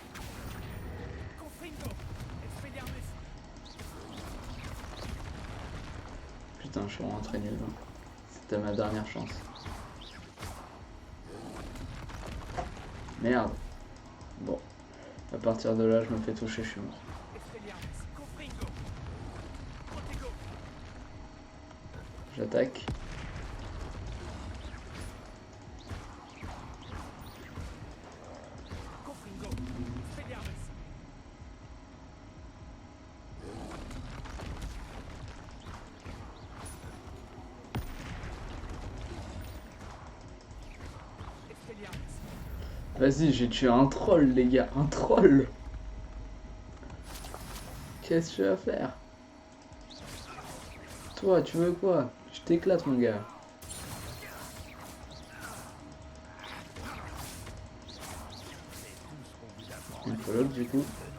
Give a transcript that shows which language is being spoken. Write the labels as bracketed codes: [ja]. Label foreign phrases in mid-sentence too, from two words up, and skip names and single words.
[fr] Confringo. Expelliarmus. putain, je suis vraiment très nul. C'était ma dernière chance. Merde. Bon. À partir de là, je me fais toucher, je suis mort. Expelliarmus. Confringo. Protego. J'attaque. Confringo. Expelliarmus. Expelliarmus. Vas-y, j'ai tué un troll, les gars. Un troll. Qu'est-ce que tu vas faire? Toi, tu veux quoi? Je t'éclate, mon gars. Il faut l'autre, du coup.